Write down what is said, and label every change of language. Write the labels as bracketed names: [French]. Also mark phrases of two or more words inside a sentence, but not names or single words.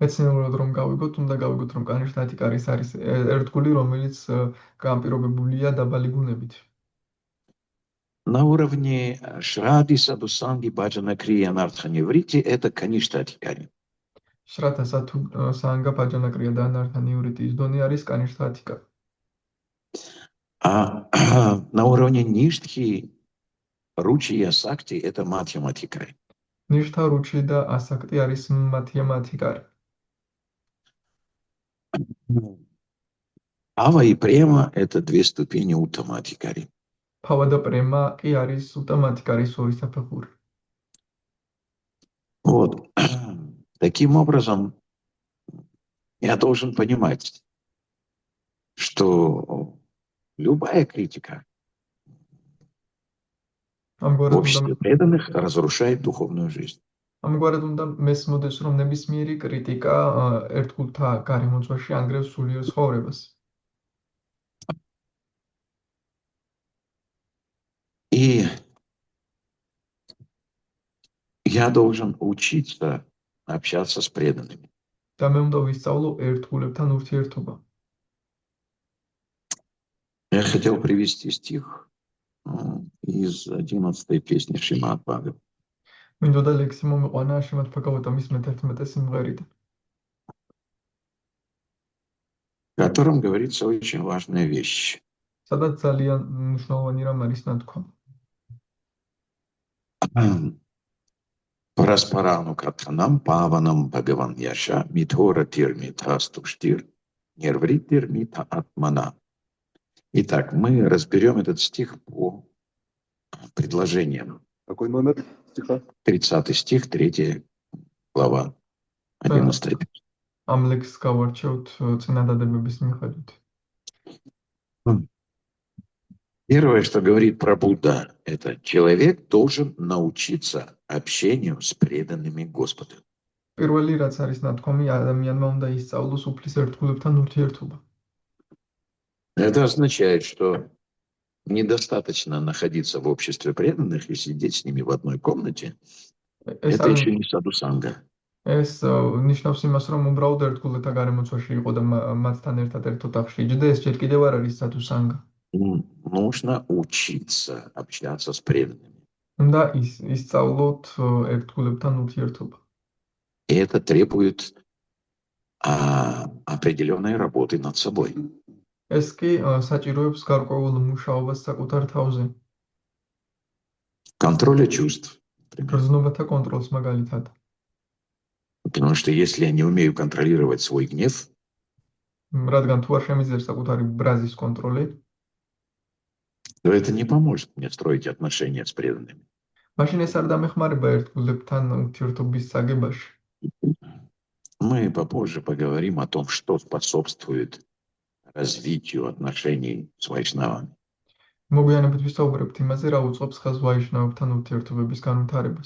[Georgian] მეცნიერულად რომ გავიგოთ, უნდა გავიგოთ, რომ კანიშთათიკა არის ერთგული, რომელიც განპირობებულია დაბალი გუნებით. [Russian] На уровне Шради, Садусанги, Баджана Крия, Нартханеврити это Каништатикари. [Georgian] შრათა სანგა ბაჯანაკრია და ნართან ივრიტის დონე არის კანიშთათიკა. [Russian] А на уровне Ништхи, Ручи и Асакти это математикари. [Georgian] ნიშთა რუჩი და ასაქტი არის მათემატიკარი. [Russian] Ава и Према это две ступени утаматикари. [Georgian] ფავა და პრემა კი არის უტამატიკარის ორი საფეხური. [Russian] Вот. Таким образом, я должен понимать, что любая критика в [Georgian] ამგვარად [Russian] обществе преданных разрушает духовную жизнь. [Georgian] უნდა მეს მოდეს, რომ ნებისმიერი კრიტიკა ერთგულთა გარემოწვაში ანგრევს სულიერ ცხოვრებას. [Russian] И я должен учиться общаться с преданными. [Georgian] და მე უნდა ვისწავლო ერთგულებთან ურთიერთობა. [Russian] Я хотел привести стих из 11-й песни Шримад Бхагавата. [Georgian] მინდოდა ლექსი მომიყვანა შრიმად ბჰაგავატამის მე-11 სიმღერიდან, [Russian] В котором говорится очень важная вещь. [Georgian] სადაც ძალიან მნიშვნელოვანი რამ არის ნათქვა. [Sanskrit] परस्परानु कथनं पावनं भगवन् यश मिथोर तिर्मित स्तुष्टिर् नेर्वृत् तिर्मित आत्मन. [Russian] Итак, мы разберем этот стих по предложениям. Какой номер стиха? 30 стих, 3 глава, 11 песня. [Georgian] ამ ლექსს გავარჩევთ წინადადებების მიხედვით. [Russian] Первое, что говорит про Будда, это человек должен научиться общению с преданными Господу. [Georgian] პირველი რაც არის ნათქვამი, ადამიანმა უნდა ისწავლოს უფლის ერთგულებთან ურთიერთობა. [Russian] Это означает, что недостаточно находиться в обществе преданных и сидеть с ними в одной комнате. Это еще не садусанга. [Georgian] ეს ნიშნავს იმას, რომ უბრალოდ ერთგულთა გარემოცვაში იყო და მათთან ერთად ერთ ოთახში იჯდა, ეს ჯერ კიდევ არ არის სადუსანგა. [Russian] Нужно учиться общаться с преданными. [Georgian] უნდა ისწავლოთ ერთგულებთან ურთიერთობა. [Russian] И это требует определенной работы над собой. [Georgian] ეს კი საჭიროებს გარკვეულ მუშაობას საკუთარ თავზე. [Russian] Контроля чувств. [Georgian] გრძნობათა კონტროლს მაგალითად. [Russian] Потому что если я не умею контролировать свой гнев, [Georgian] რადგან თუ არ შემიძლია საკუთარი ბრაზის კონტროლი, [Russian] то это не поможет мне строить отношения с преданными. [Georgian] მაშინ ეს არ დამეხმარება ერთგულებთან ურთიერთობის საგებაში. [Russian] Мы попозже поговорим о том, что способствует развитию отношений с вайшнавами. [Georgian] მოგვიანებით ვისაუბრებთ იმაზე, რა უწყობს ხელს ვაიშნავებთან ურთიერთობების განვითარებას.